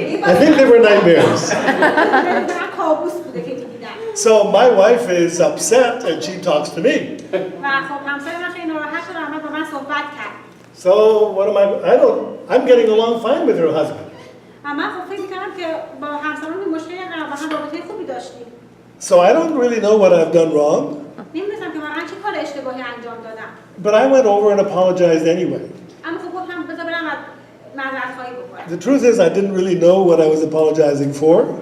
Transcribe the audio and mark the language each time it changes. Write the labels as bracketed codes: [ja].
[en] I think they were nightmares. [fa] من کابوس بوده که می‌دیدم [en] So my wife is upset and she talks to me. [fa] و خب همسر من خیلی ناراحت شد و آمد با من صحبت کرد. [en] So what am I'm getting along fine with her husband. [fa] و من خب فکر می‌کردم که با همسرمون مشکلی ندارم، با هم رابطه خوبی داشتیم. [en] So I don't really know what I've done wrong. [fa] نمی‌دونم که واقعا چه کار اشتباهی انجام دادم. [en] But I went over and apologized anyway. [fa] اما خب گفتم بذار برم و معذرت خواهی بکنم. [en] The truth is I didn't really know what I was apologizing for.